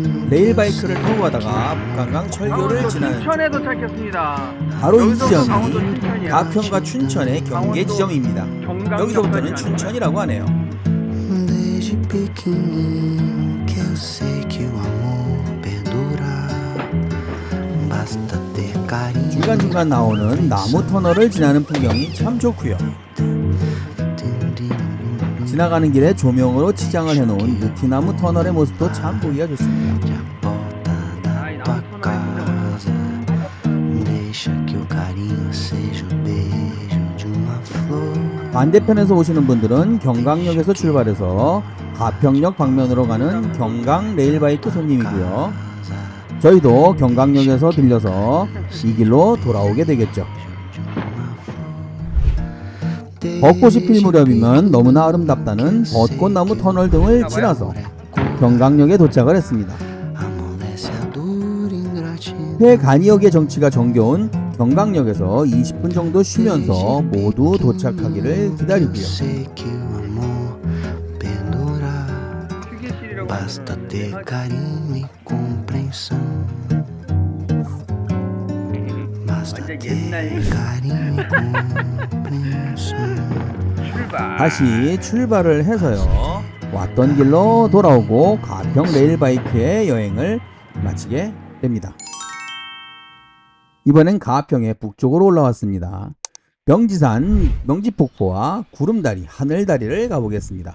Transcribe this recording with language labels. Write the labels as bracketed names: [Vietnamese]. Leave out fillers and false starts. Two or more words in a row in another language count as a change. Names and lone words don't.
[Korean] 레일바이크를 타고 가다가 북한강 철교를 지나는 춘천에 도착했습니다. 바로 이 여기서부터 강원도 지점이 춘천이야. 가평과 춘천의 경계 지점입니다. 여기서부터는 춘천이라고 하네요. [Portuguese] Desde pequenino que eu sei que o amor perdura. Basta ter carinho. [Korean] 중간중간 나오는 나무 터널을 지나는 풍경이 참 좋고요. 지나가는 길에 조명으로 치장을 해놓은 느티나무 터널의 모습도 참 보기가 좋습니다. [Portuguese] Tua casa, deixa que o carinho seja o beijo de uma flor. [Korean] 반대편에서 오시는 분들은 경강역에서 출발해서 가평역 방면으로 가는 경강 레일바이크 손님이고요. 저희도 경강역에서 들려서 이 길로 돌아오게 되겠죠. 벚꽃이 필 무렵이면 너무나 아름답다는 벚꽃나무 터널 등을 지나서 경강역에 도착을 했습니다. [Portuguese] Amolece a dura ingratidão. [Korean] 폐간이역의 정치가 정겨운 경강역에서 20분 정도 쉬면서 모두 도착하기를 기다리고요. [Portuguese] Sei que o amor perdura. [Korean] 휴게실이라고 [Portuguese] Basta ter carinho e compreensão. Basta ter carinho e compreensão. [Korean] 출발. 다시 출발을 해서요. 왔던 길로 돌아오고 가평 레일바이크의 여행을 마치게 됩니다. 이번엔 가평의 북쪽으로 올라왔습니다. 명지산, 명지폭포와 구름다리, 하늘다리를 가보겠습니다.